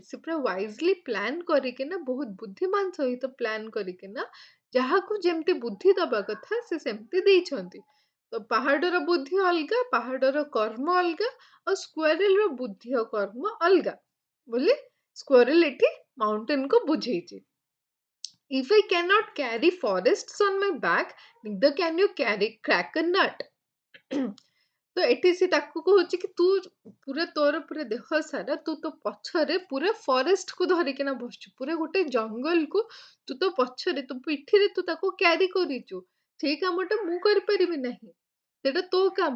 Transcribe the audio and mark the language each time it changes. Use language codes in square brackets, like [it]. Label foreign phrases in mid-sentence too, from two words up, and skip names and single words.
[or] ସେ ପୁରା [en] wisely plan [or] କରିକିନା ବହୁତ ବୁଦ୍ଧିମାନ ସହିତ ପ୍ଲାନ୍ କରିକିନା ଯାହାକୁ ଯେମିତି ବୁଦ୍ଧି ଦବା କଥା ସେ ସେମିତି ଦେଇଛନ୍ତି। ତ ପାହାଡର ବୁଦ୍ଧି ଅଲଗା, ପାହାଡର କର୍ମ ଅଲଗା, ଆଉ ସ୍କ୍ୱାରେଲ ର ବୁଦ୍ଧି ଆଉ କର୍ମ ଅଲଗା ବୋଲି ସ୍କ୍ୱାରେଲ ଏଠି ମାଉଣ୍ଟେନ କୁ ବୁଝେଇଛି। [en] If I cannot carry forests on my back, neither can you crack a nut. [or] ତ ଏଠି ସେ ତାକୁ କହୁଛି କି ତୁ ପୁରା ତୋର ପୁରା ଦେହ ସାରା ତୁ ତୋ ପଛରେ ପୁରା ଫରେଷ୍ଟ କୁ ଧରିକିନା ବସଛୁ, ପୁରା ଗୋଟେ ଜଙ୍ଗଲକୁ ତୁ ତୋ ପଛରେ ତୋ ପିଠିରେ ତୁ ତାକୁ କ୍ୟାରି କରିଛୁ। ସେଇ କାମଟା ମୁଁ କରିପାରିବି ନାହିଁ, ସେଇଟା ତୋ କାମ।